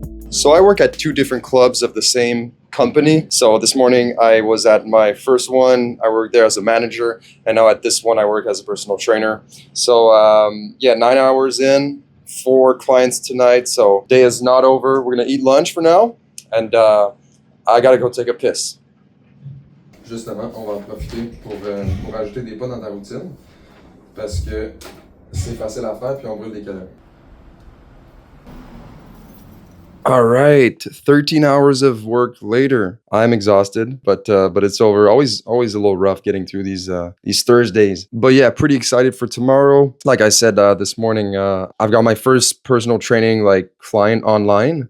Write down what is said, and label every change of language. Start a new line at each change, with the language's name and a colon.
English: So I work at two different clubs of the same company. So this morning I was at my first one. I worked there as a manager, and now at this one I work as a personal trainer. So yeah, 9 hours in, 4 clients tonight. So day is not over. We're gonna eat lunch for now, and I gotta go take a piss.
French: Justement, on va en profiter pour ajouter des pas dans ta routine parce que c'est facile à faire puis on brûle des calories.
English: All right, 13 hours of work later. I'm exhausted, but it's over. Always a little rough getting through these Thursdays. But yeah, pretty excited for tomorrow. Like I said this morning, I've got my first personal training like client online.